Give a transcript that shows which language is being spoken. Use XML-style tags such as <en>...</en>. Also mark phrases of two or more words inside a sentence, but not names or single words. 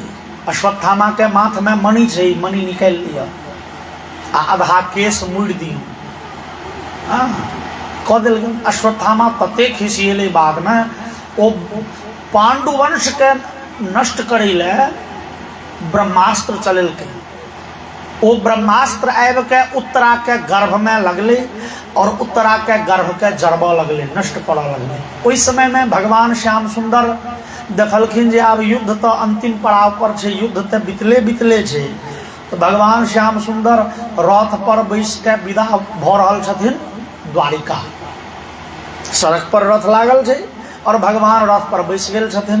<mai>अश्वत्थामा के माथ में मणि छै, मणि निकालि लिअ आ आधा केस मुड़ि दियौ। कऽ देलखिन। अश्वत्थामा तते खिसिएले बाद में, ओ पांडु वंश के नष्ट करै ले ब्रह्मास्त्र चलेलकै। वो ब्रह्मास्त्र आबि के उत्तरा के गर्भ में लगले और उत्तरा के गर्भ के जरबा लगले, नष्ट करऽ लगले। ओहि समय में भगवान श्याम सुंदर देखलखिन जे आब युद्ध तो अंतिम पड़ाव पर छै, युद्ध तो बितले छै। तो भगवान श्याम सुंदर रथ पर बैस के विदा भऽ रहल छथिन द्वारिका। सड़क पर रथ लागल छै और भगवान रथ पर बैस गेल छथिन।</mai>